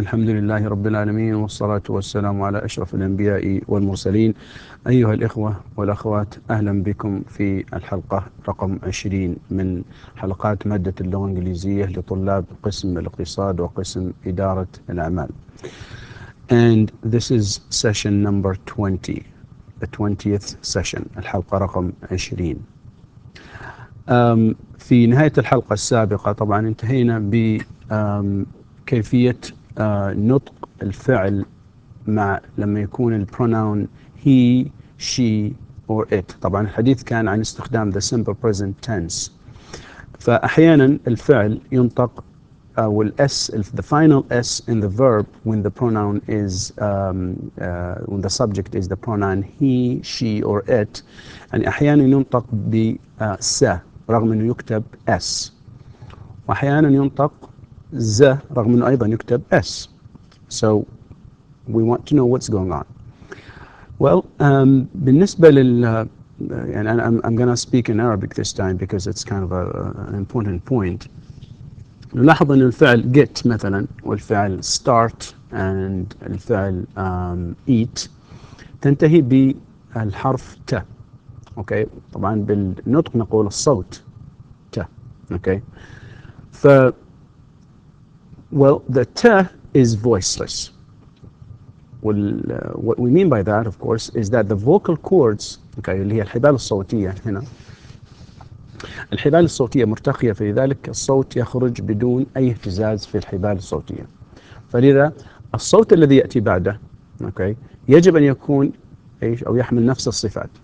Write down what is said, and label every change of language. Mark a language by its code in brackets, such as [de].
[ar] الحمد لله رب العالمين، والصلاة والسلام على أشرف الأنبياء والمرسلين. أيها الإخوة والأخوات، أهلا بكم في الحلقة رقم 20 من حلقات مادة اللغة الإنجليزية لطلاب قسم الاقتصاد وقسم إدارة الأعمال. [en] And this is session number 20, the 20th session, [ar] الحلقة رقم 20. في نهاية الحلقة السابقة طبعا انتهينا بكيفية نطق الفعل لما يكون البروناون [en] he, she or it. [ar] طبعا الحديث كان عن استخدام [en] the simple present tense. [ar] فأحيانا الفعل ينطق [en] والS, the final S in the verb when the pronoun is when the subject is the pronoun he, she or it. [ar] يعني أحيانا ينطق س رغم أنه يكتب S، وأحيانا ينطق ز رغم أنه أيضا يكتب S. [en] So we want to know what's going on. Well, [ar] بالنسبة يعني [en] I'm going to speak in Arabic this time because it's kind of an important point. [ar] نلاحظ أن الفعل get مثلا والفعل start and الفعل eat تنتهي بالحرف ت. [en] Okay. [ar] طبعا بالنطق نقول الصوت ت. [en] Okay. Well, the t is voiceless. What we mean by that, of course, is that the vocal cords, okay, [ar] اللي هي الحبال الصوتية هنا. الحبال الصوتية مرتخية، فلذلك الصوت يخرج بدون أي اهتزاز في الحبال الصوتية. فلذا الصوت الذي يأتي بعده، okay, يجب أن يكون أو يحمل نفس الصفات.